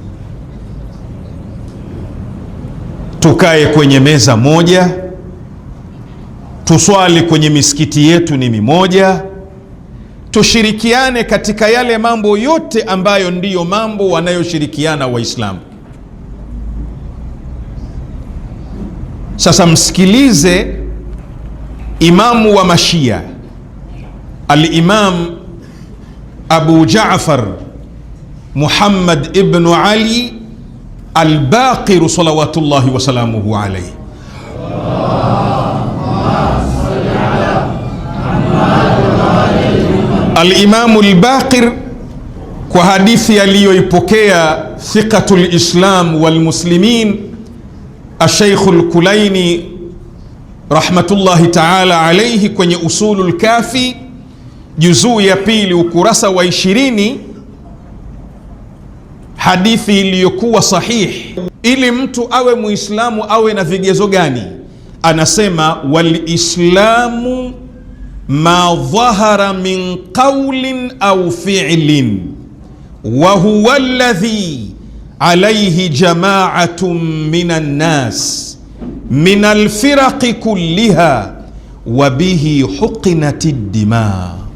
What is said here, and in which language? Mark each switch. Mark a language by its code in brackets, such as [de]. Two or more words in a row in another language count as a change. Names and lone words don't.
[sw] tukae kwenye meza moja, tuswali kwenye misikiti yetu ni mimoja, tushirikiane katika yale mambo yote ambayo ndiyo mambo wanayoshirikiana Waislamu. Sasa msikilize imamu wa Mashia, al-Imam Abu Jaafar Muhammad ibn Ali al-Baqir [ar] صلوات الله وسلامه عليه. [sw] Al-Imam al-Baqir, kwa hadithi aliyoipokea [ar] ثقة الإسلام والمسلمين [sw] Ash-Shaykh al-Kulaini [ar] رحمة الله تعالى عليه, [sw] kwenye Usulul Kafi juzuu ya 2 ukurasa wa 20, hadithi iliyokuwa sahihi. Ili mtu awe Muislamu awe na vigezo gani? Anasema, [ar] والإسلام ما ظهر من قول أو فعل وهو الذي عليه جماعة من الناس من الفرق كلها وبه حقنت الدماء